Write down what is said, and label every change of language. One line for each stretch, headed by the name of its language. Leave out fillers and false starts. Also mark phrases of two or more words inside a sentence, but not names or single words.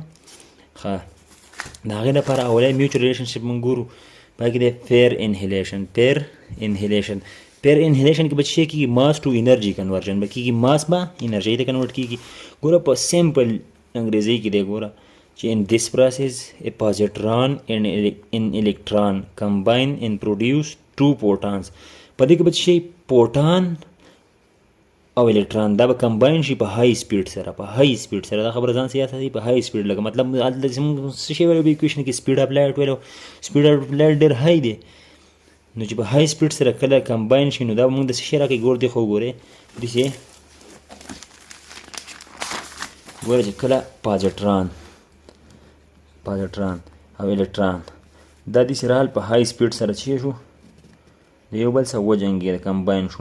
Pashto: ښه د هغې لپاره اولای
English: mutual relationship
Pashto: موږ ګورو، پای کې دی
English: pair annihilation. pair annihilation
Pashto: کې به څه شی کېږي؟
English: mass to energy conversion
Pashto: به کېږي، ماس به انرژۍ ته کنورټ کېږي. ګوره په سمپل انګریزي کې دی ګوره چې
English: in this process a positron and an electron combine and produce two protons.
Pashto: په دې کې به څه شی پروټان او الکترون دا به کمباین شي په
English: high speed
Pashto: سره، په
English: high speed
Pashto: سره. دا خبره ځان سیاست دی په
English: high speed,
Pashto: لکه مطلب هلته چې موږ څه شی ویلو په ایکویشن کې
English: speed of light
Pashto: ویلو،
English: speed of light
Pashto: ډېر های دی. نو چې په
English: high speed
Pashto: سره کله کمباین شي نو دا موږ د څه شی راکوي ګور دی خو ګورې داسې ګوره چې کله پازټران او الکترون دا داسې راغل په
English: high speed
Pashto: سره څه شو د یو بل سره وجنګېده کمباین شو.